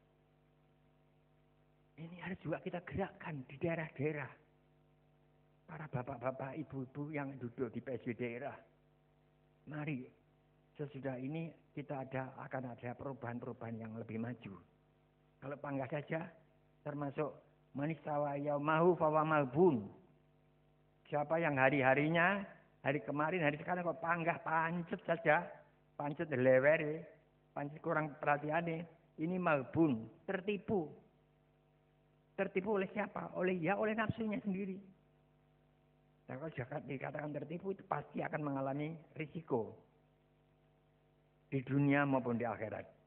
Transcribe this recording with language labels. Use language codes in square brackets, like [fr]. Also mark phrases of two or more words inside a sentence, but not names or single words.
[id] Ini harus juga kita gerakkan di daerah-daerah. Para bapak-bapak, ibu-ibu yang duduk di PSW daerah. Mari sesudah ini kita akan ada perubahan-perubahan yang lebih maju. Kalau panggah saja termasuk [ar] من استوى يوماه فهو مغبون. [id] Siapa yang hari-harinya, hari kemarin, hari sekarang kok [jv] panggah pancet [id] saja, [jv] pancet lewere, [id] pancet kurang perhatian, ini malbun, tertipu. Tertipu oleh siapa? Oleh nafsunya sendiri. Dan kalau dikatakan tertipu itu pasti akan mengalami risiko di dunia maupun di akhirat.